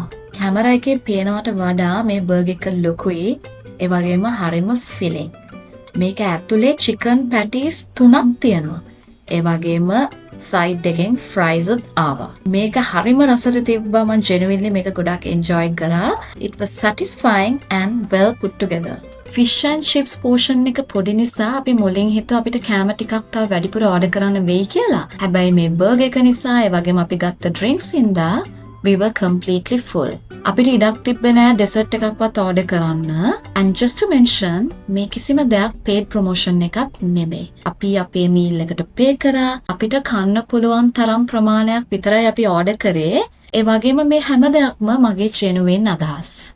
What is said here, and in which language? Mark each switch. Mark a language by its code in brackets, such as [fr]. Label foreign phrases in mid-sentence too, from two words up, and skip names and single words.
[si] කැමරා එකේ පේනවට වඩා මේ burger එක ලොකුයි. ඒ වගේම හරිම filling. මේක ඇතුලේ [en] chicken patties [si] 3ක් තියෙනවා. ඒ වගේම side එකෙන් fries උත් ආවා. මේක හරිම රසට තිබ්බා. මම genuinely මේක ගොඩක් enjoy කරා. [en] It was satisfying and well put together. fish and chips [si] portion එක පොඩි නිසා අපි මුලින් හිතුවා අපිට කෑම ටිකක් තව වැඩිපුර order කරන්න වෙයි කියලා. හැබැයි මේ burger එක නිසා ඒ වගේම අපි ගත්ත drinks ඉඳලා [en] we were completely full. [si] අපිට ඉඩක් තිබ්බේ නෑ dessert එකක්වත් order කරන්න. [en] and just to mention [si] මේ කිසිම දෙයක් [en] paid promotion [si] එකක් නෙමෙයි. අපි අපේ meal එකට pay කරා. අපිට කන්න පුළුවන් තරම් ප්‍රමාණයක් විතරයි අපි order කරේ. ඒ වගේම මේ හැම දෙයක්ම මගේ genuine අදහස්.